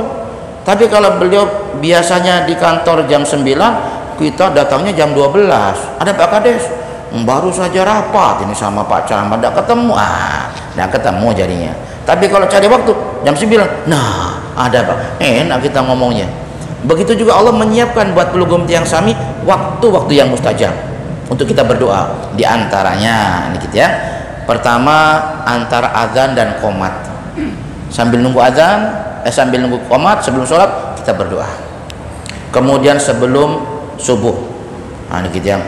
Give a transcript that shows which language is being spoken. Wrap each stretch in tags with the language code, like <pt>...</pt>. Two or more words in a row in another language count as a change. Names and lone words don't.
<id>Tapi kalau beliau biasanya di kantor jam 9, kita datangnya jam 12. Ada Pak Kades, baru saja rapat ini sama Pak Camat, tidak ketemu, tidak ketemu jadinya. Tapi kalau cari waktu jam 9, nah ada Pak, enak kita ngomongnya. Begitu juga Allah menyiapkan buat pelugum</id> <ban>tiang sami</ban> <id>waktu-waktu yang mustajab untuk kita berdoa. Di antaranya ini gitu ya. Pertama antara azan dan qomat, sambil nunggu azan sambil nunggu qomat, sebelum sholat kita berdoa. Kemudian sebelum subuh, ini gitu ya.</id>